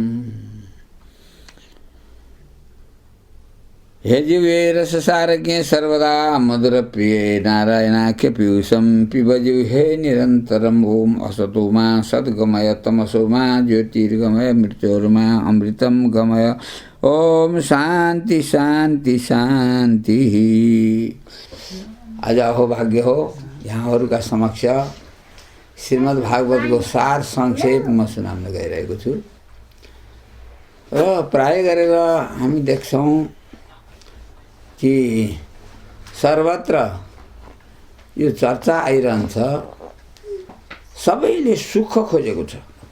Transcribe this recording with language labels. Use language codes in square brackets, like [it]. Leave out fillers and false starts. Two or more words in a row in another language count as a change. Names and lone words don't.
[sa] हे जिह्वे रससारज्ञे सर्वदा मधुरप्रिये नारायणाख्य पीयूषं पिबजिह्वे निरन्तरम्। ॐ असतो मा सद्गमय तमसो मा ज्योतिर्गमय मृत्योर्मा अमृतं गमय। ओम शांति शांति शांति। [ne] आज अहोभाग्य हो यहाँहरूका समक्ष श्रीमद् भागवत को सार संक्षेप म सुनाउन गइरहेको छु र प्राय गरेर हामी देख्छौं कि सर्वत्र यो चर्चा आइरहन्छ, सबैले सुख खोजेको छ।